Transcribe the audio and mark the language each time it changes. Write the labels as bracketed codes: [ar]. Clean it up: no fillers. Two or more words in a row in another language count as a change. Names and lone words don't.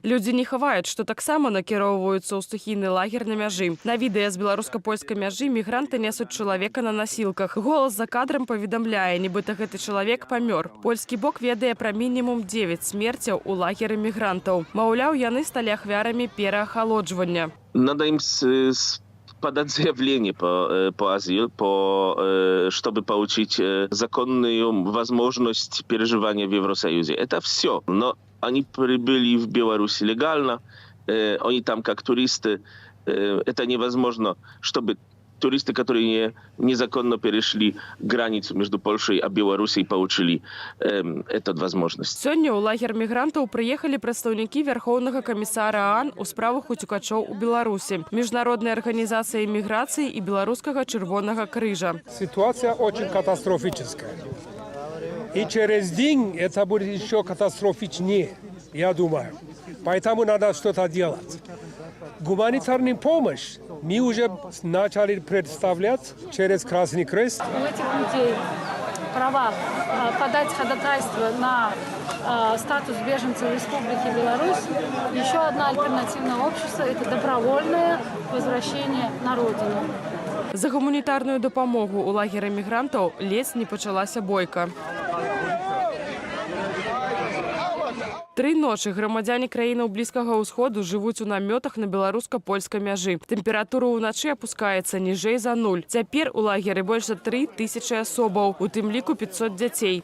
[be] Людзі не хаваюць, што таксама накіроўваюцца ў стыхійны лагер на мяжы. На відэа з беларуска-польскай мяжы мігранты несуць чалавека на насілках. Голас за кадрам паведамляе, нібыта гэты чалавек памёр. Польскі бок ведае пра мінімум 9 смерцяў у лагеры мігрантаў. Маўляў, яны сталі ахвярамі пераахалоджвання. [ru] Надо им подать заявление по азилу, чтобы получить законную возможность переживания в Евросоюзе. Это все. Но они прибыли в Беларусь легально, они там как туристы. Это невозможно, чтобы туристы, которые незаконно перешли границу между Польшей и Белоруссией, получили эту возможность. [be] Сёння ў лагер мігрантаў прыехалі прадстаўнікі Вярхоўнага камісара ААН у справах уцекачоў у Беларусі, Міжнароднай арганізацыі міграцыі і Беларускага чырвонага крыжа. [ru] Ситуация очень катастрофическая. И через день это будет еще катастрофичнее, я думаю. Поэтому надо что-то делать. Гуманитарную помощь мы уже начали предоставлять через Красный Крест. У этих людей права подать ходатайство на статус беженцев Республики Беларусь. Еще одна альтернативное общество – это добровольное возвращение на родину. [be] За гуманітарную дапамогу ў лагеры мігрантаў ледзь не пачалася бойка. 3 ночы грамадзяне краінаў Блізкага ўсходу жывуць у намётах на беларуска-польскай мяжы. Тэмпература ўначы апускаецца ніжэй за 0. Цяпер у лагеры больш за 3000 асобаў, у тым ліку 500 дзяцей.